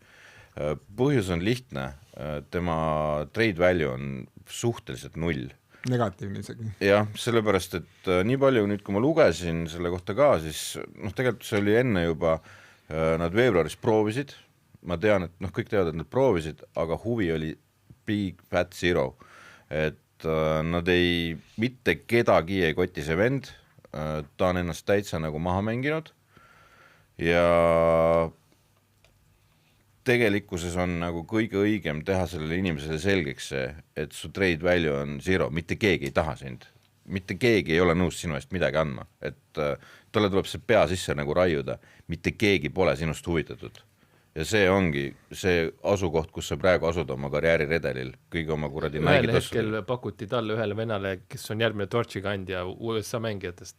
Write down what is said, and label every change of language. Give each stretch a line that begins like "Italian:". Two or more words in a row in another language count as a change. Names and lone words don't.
Estonian: Põhjus on lihtne, tema
English: trade value
Estonian: on suhteliselt 0. Negatiivne isegi. Jah, sellepärast, et nii palju nüüd, kui ma lugesin selle kohta ka, siis tegelikult see oli enne juba, nad veebruaris proovisid, ma tean, et kõik teavad, et nad proovisid, aga huvi oli
English: big fat zero,
Estonian: et nad mitte kedagi ei koti see vend, ta on ennast täitsa nagu maha mänginud ja tegelikkuses on nagu kõige õigem teha sellele inimesele selgeks see, et su
English: trade value
Estonian: on zero, mitte keegi ei taha sind, mitte keegi ei ole nõus sinu eest midagi andma, et talle tuleb see pea sisse nagu raiuda, mitte keegi pole sinust huvitatud. Ja see ongi see asukoht, kus sa praegu asud oma karjääriredelil, kõige oma kuradi ühel hetkel pakuti talle ühele venale, kes on järgmine torchi kandja USA mängijatest.